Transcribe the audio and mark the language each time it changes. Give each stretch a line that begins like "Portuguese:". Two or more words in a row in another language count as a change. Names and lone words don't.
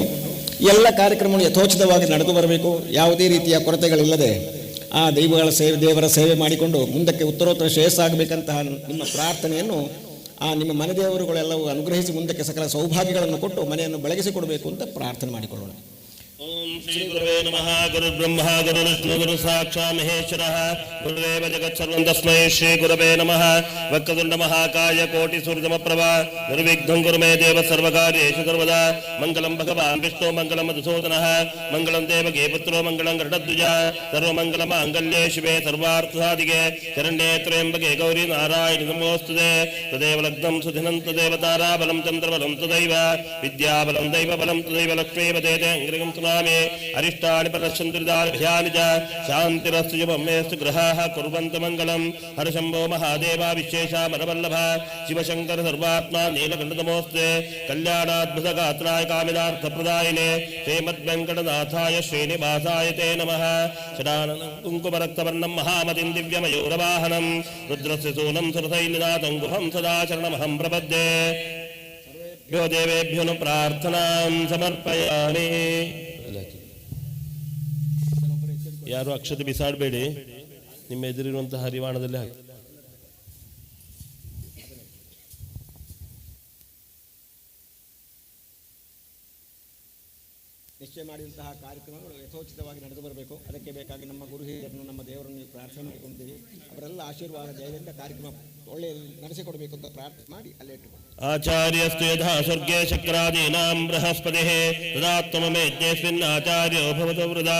Kannada: ಎಲ್ಲ ಕಾರ್ಯಕ್ರಮಗಳು ಯಥೋಚಿತವಾಗಿ ನಡೆದು ಬರಬೇಕು. ಯಾವುದೇ ರೀತಿಯ ಕೊರತೆಗಳಿಲ್ಲದೆ ಆ ದೇವರ ಸೇವೆ ಮಾಡಿಕೊಂಡು ಮುಂದಕ್ಕೆ ಉತ್ತರೋತ್ತರ ಶ್ರೇಯಸ್ಸಾಗಬೇಕಂತಹ ನಿಮ್ಮ ಪ್ರಾರ್ಥನೆಯನ್ನು ನಿಮ್ಮ ಮನೆ ದೇವರುಗಳೆಲ್ಲವೂ ಅನುಗ್ರಹಿಸಿ ಮುಂದಕ್ಕೆ ಸಕಲ ಸೌಭಾಗ್ಯಗಳನ್ನು ಕೊಟ್ಟು ಮನೆಯನ್ನು ಬೆಳಗಿಸಿಕೊಡಬೇಕು ಅಂತ ಪ್ರಾರ್ಥನೆ ಮಾಡಿಕೊಳ್ಳೋಣ.
Sanskrit: ಓಂ ಶ್ರೀ ಗುರುವೇ ನಮಃ. ಗುರು ಬ್ರಹ್ಮ ಗುರು ವಿಷ್ಣು ಗುರು ಸಾಕ್ಷಾತ್ ಮಹೇಶ್ವರಃ. ಗುರುದೇವ ಜಗತ್ಸರ್ವಂ ತಸ್ಮೈ ಶ್ರೀ ಗುರವೇ ನಮಃ. ವಕ್ರತುಂಡ ಮಹಾಕಾಯ ಕೋಟಿ ಸೂರ್ಯಸಮಪ್ರಭ ನಿರ್ವಿಘ್ನಂ ಕುರು ಮೇ ದೇವ ಸರ್ವಕಾರ್ಯೇಷು ಸರ್ವದಾ. ಮಂಗಲಂ ಭಗವಾನ್ ವಿಷ್ಣು ಮಂಗಲಂ ಮಧುಸೂದನಃ ಮಂಗಲಂ ದೇವಕೀ ಪುತ್ರೋ ಮಂಗಲಂ ಗರುಡಧ್ವಜ. ಸರ್ವಮಂಗಲ ಮಾಂಗಲ್ಯೇ ಶಿವೆ ಸರ್ವಾರ್ಥಸಾಧಿಕೆ ಶರಣ್ಯೇ ತ್ರ್ಯಂಬಕೆ ಗೌರಿ ನಾರಾಯಣಿ ನಮೋಸ್ತುತೆ. ತದೇವ ಲಗ್ನಂ ಸುಧಿನಂ ತದೇವ ತಾರಾಬಲಂ ಚಂದ್ರಬಲಂ ತದೈವ ವಿದ್ಯಾಬಲಂ ದೈವಬಲಂ ತದೈವ ಲಕ್ಷ್ಮೀಪತೆ ಅಂಗ್ರಿಗಂ ಅರಿಷ್ಟಾನಿ ಪರಶಂತ್ರಿದಾಭ್ಯಾನಿ ಚ ಶಾಂತಿರಸ್ತು ಜುಮೇಸ್ತು ಗ್ರಹಾಃ ಕುರ್ವಂತು ಮಂಗಲಂ. ಹರಶಂಭೋ ಮಹಾದೇವ ವಿಶೇಷ ಮರವಲ್ಲಭ ಶಿವಶಂಕರ ಸರ್ವಾತ್ಮ ನೀಲಕಂಠನಮೋಸ್ತೆ. ಕಲ್ಯಾಣಾದ್ಭುತ ಗಾತ್ರಾಯ ಕಾಮಿನಾರ್ಥಪ್ರದಾಯಿನೇ ಶ್ರೀಮದ್ವೆಂಕಟನಾಥಾಯ ಶ್ರೀನಿವಾಸಾಯ ತೇ ನಮಃ. ಷಡಾನನಂ ಕುಂಕುಮರಕ್ತವರ್ಣಂ ಮಹಾಮತಿಂ ದಿವ್ಯಮಯೂರವಾಹನಂ ರುದ್ರಸ್ಯ ಸೂನಂ ಸುರಸೈನ್ಯನಾಥಂ ಗುಹಂ ಸದಾ ಶರಣಮಹಂ ಪ್ರಪದ್ಯೆ. ಭ್ಯೋ ದೇವೇಭ್ಯೋ ಪ್ರಾರ್ಥನಾಂ ಸಮರ್ಪಯಾಮಿ.
Kannada: ಯಾರು ಅಕ್ಷತೆ ಬಿಸಾಡಬೇಡಿ, ನಿಮ್ಮ ಎದುರಿರುವಂತಹ ಹರಿವಾಣದಲ್ಲಿ ಹಾಕಿ. ನಿಶ್ಚಯ ಮಾಡಿದಂತಹ ಕಾರ್ಯಕ್ರಮಗಳು ಯಥೋಚಿತವಾಗಿ ನಡೆದು ಬರಬೇಕು. ಅದಕ್ಕೆ ಬೇಕಾಗಿ ನಮ್ಮ ಗುರು ಹಿರಿಯರನ್ನು ನಮ್ಮ ದೇವರನ್ನು ಪ್ರಾರ್ಥನೆ ಮಾಡಿಕೊಂಡಿದ್ದೀವಿ. ಅವರೆಲ್ಲ ಆಶೀರ್ವಾದ ಜಯದಿಂದ ಕಾರ್ಯಕ್ರಮ ಒಳ್ಳೆಯ ನಡೆಸಿಕೊಡಬೇಕು ಅಂತ ಪ್ರಾರ್ಥನೆ ಮಾಡಿ ಅಲ್ಲೇ ಇಟ್ಟುಕೊಂಡು.
Sanskrit: ಆಚಾರ್ಯಸ್ತು ಯಥಾ ಸ್ವರ್ಗೇ ಶಕ್ರಾದೀನಾಂ ಬೃಹಸ್ಪತಿಃ ತದಾತ್ಮಮೇಜ್ಞೇಸ್ಮಿನ್ ಆಚಾರ್ಯೋ ಭವತೋ ವೃದಾ.